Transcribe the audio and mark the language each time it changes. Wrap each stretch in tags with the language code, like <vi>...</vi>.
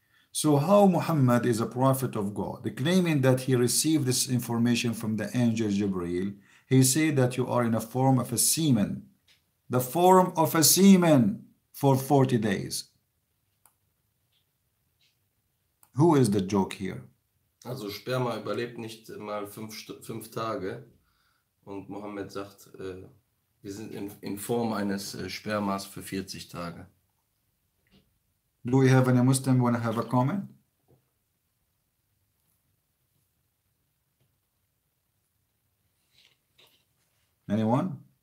<en>So how Muhammad is a prophet of God, claiming that he received this information from the angel Jibreel? He said that you are in a form of a semen, the form of a semen for 40 days. Who is the joke here?</en> <de>Also Sperma überlebt nicht mal 5 Tage und Mohammed sagt, wir sind in Form eines Spermas für 40 Tage.</de> <en>Do we have any Muslim want to have a comment? Anyone?</en>